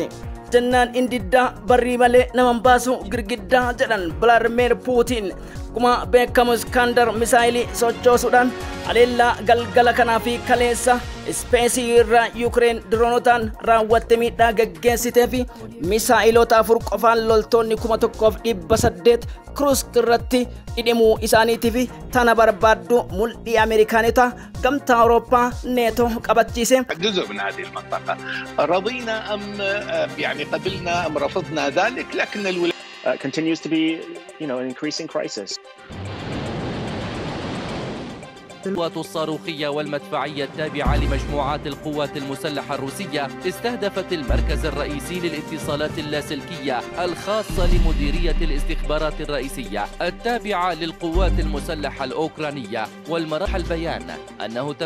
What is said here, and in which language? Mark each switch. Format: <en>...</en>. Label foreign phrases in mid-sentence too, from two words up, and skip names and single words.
<om>jennaan indiddaa barrii malee naman baasu girgiddaa jedhan Vladimir Putin kuma beekamu Iskandar misaayilii sochoosuudhaan haleellaa galgala kanaa fi kaleessa ispeesii irraa Yuukireen diroonotaan raawwatte miidhaa geggeessitee fi misaayilota 4 qofaan loltoonni 1,800 Kursk irratti dhidhimuu isaaniitiif tana barbaaddu mul'ii Ameerikaanota gamtaa Awurooppaa neeto qabachiise.</om> <ar>جزء من هذه المنطقة رضينا أم يعني قبلنا أم رفضنا ذلك لكن الولايات</ar> <en>continues to be an increasing crisis.</en> <ar>القوات الصاروخية والمدفعية التابعة لمجموعات القوات المسلحة الروسية استهدفت المركز الرئيسي للاتصالات اللاسلكية الخاصة لمديرية الاستخبارات الرئيسية التابعة للقوات المسلحة الأوكرانية. والمراحل بيان أنه تم</ar>